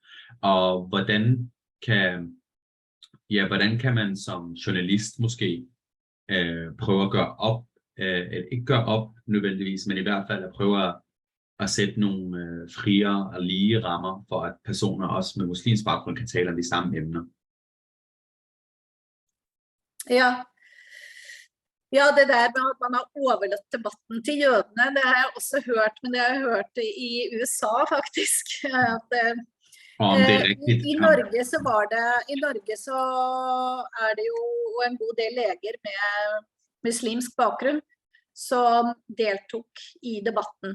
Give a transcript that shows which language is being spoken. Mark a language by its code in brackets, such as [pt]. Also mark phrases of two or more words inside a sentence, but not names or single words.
[da] Og hvordan kan man som journalist måske prøve at gøre op, ikke gøre op nødvendigvis, men i hvert fald at prøve at sætte nogle friere og lige rammer, for at personer også med muslimsk baggrund kan tale om de samme emner. [no] Ja, det der med at man har overlatt debatten til jødene, det har jeg også hørt, men det har jeg hørt i USA faktisk. I Norge så er det jo en god del leger med muslimsk bakgrunn som deltok i debatten.